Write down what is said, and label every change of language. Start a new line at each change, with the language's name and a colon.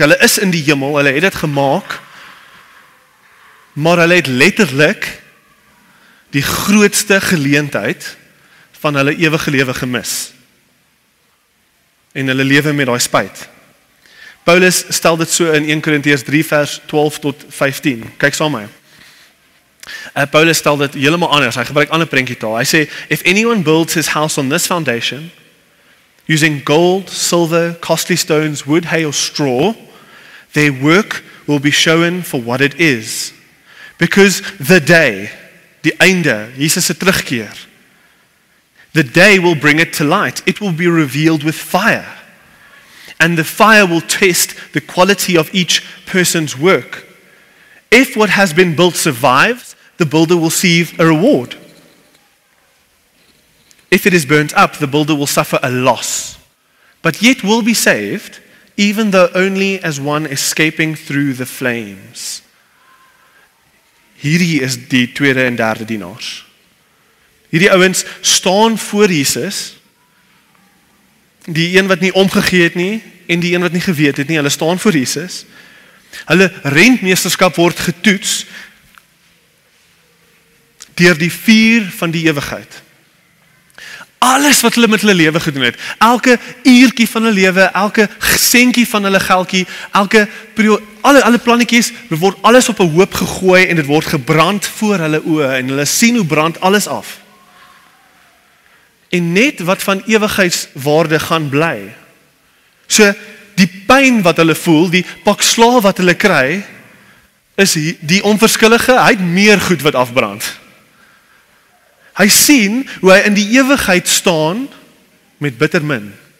Afrikaans: Hulle is in die hemel, hulle het dit gemaak. Maar hulle het letterlik die grootste geleentheid van hulle ewige lewe gemis. En hulle lewe met daai spyt. Paulus stel dit so in 1 Korintiërs 3 vers 12 tot 15. Kyk saam met my. Paulus stel dit heeltemal anders. Hy gebruik ander prentjietaal. Hy sê,
English: if anyone builds his house on this foundation, using gold, silver, costly stones, wood, hay or straw, their work will be shown for what it is. Because the day,
Afrikaans: die einde, Jesus se terugkeer,
English: the day will bring it to light. It will be revealed with fire. And the fire will test the quality of each person's work. If what has been built survives, the builder will receive a reward. If it is burnt up, the builder will suffer a loss, but yet will be saved, even though only as one escaping through the flames.
Afrikaans: Hierdie is die tweede en derde dienaars. Hierdie ouens staan voor Jesus, die een wat nie omgegee het nie, en die een wat nie geweet het nie, hulle staan voor Jesus. Hulle rentmeesterskap word getoets deur die vuur van die ewigheid. Alles wat hulle met hulle lewe gedoen het, elke uurtjie van hulle lewe, elke sentjie van hulle geldjie, alle plannetjies, dit word alles op 'n hoop gegooi en dit word gebrand voor hulle oë en hulle sien hoe brand alles af. En net wat van ewigheidswaarde gaan bly. So die pyn wat hulle voel, die pak slaag wat hulle kry, is die onverskillige, hy het meer goed wat afbrand. Hy sien hoe hy in die ewigheid staan met bitter min.